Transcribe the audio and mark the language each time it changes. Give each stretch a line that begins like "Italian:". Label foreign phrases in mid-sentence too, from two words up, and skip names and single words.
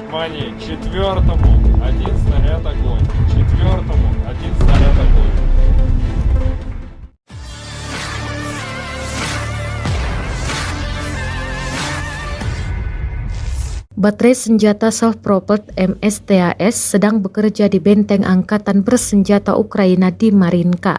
Russian: Внимание, четвертому один снаряд огонь. Четвертому один снаряд огонь.
Indonesian: Baterai senjata self-propelled MSTAS sedang bekerja di benteng angkatan bersenjata Ukraina di Marinka.